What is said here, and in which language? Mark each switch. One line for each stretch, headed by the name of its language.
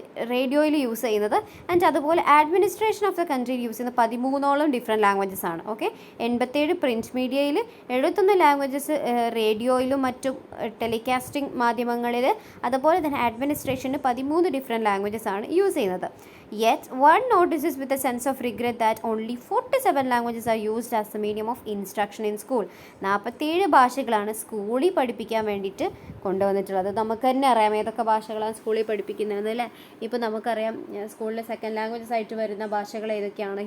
Malayalam: റേഡിയോയിൽ യൂസ് ചെയ്യുന്നത്. ആൻഡ് അതുപോലെ അഡ്മിനിസ്ട്രേഷൻ ഓഫ് ദ കൺട്രിയിൽ യൂസ് ചെയ്യുന്ന 13 ഡിഫറെൻറ്റ് ലാംഗ്വേജസ് ആണ്. ഓക്കെ, 87 പ്രിൻറ്റ് മീഡിയയിൽ, 71 ലാംഗ്വേജസ് റേഡിയോയിലും മറ്റും ടെലികാസ്റ്റിംഗ് മാധ്യമങ്ങളിൽ, അതുപോലെ തന്നെ അഡ്മിനിസ്ട്രേഷന് 13 ഡിഫറെൻറ്റ് ലാംഗ്വേജസ് ആണ് യൂസ് ചെയ്യുന്നത്.
English: Yet, one notices with a sense of regret that only 47 languages are used as the medium of instruction in school.
Malayalam: 47 ഭാഷകളാണ് സ്കൂളിൽ പഠിപ്പിക്കാൻ വേണ്ടിയിട്ട് കൊണ്ടുവന്നിട്ടുള്ളത്. നമുക്ക് തന്നെ അറിയാം ഏതൊക്കെ ഭാഷകളാണ് സ്കൂളിൽ പഠിപ്പിക്കുന്നത് അല്ലേ. ഇപ്പോൾ നമുക്കറിയാം സ്കൂളിൽ സെക്കൻഡ് ലാംഗ്വേജസ് ആയിട്ട് വരുന്ന ഭാഷകൾ ഏതൊക്കെയാണ്.